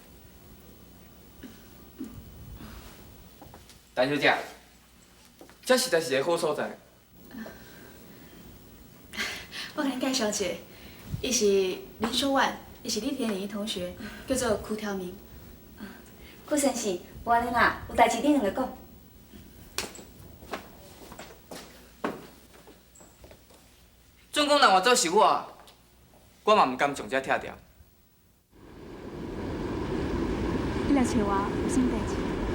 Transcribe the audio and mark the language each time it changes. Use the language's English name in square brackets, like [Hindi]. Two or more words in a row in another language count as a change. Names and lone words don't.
[Min Nan Chinese] 陈小姐，这实在是个好所在。我甲你介绍一下，伊是林小婉，伊是李天林的同学，叫做柯条明。柯先生，无安尼啦，有代志恁两个讲。总讲若换做是我，我嘛毋甘将这拆掉。你来找我有啥代志？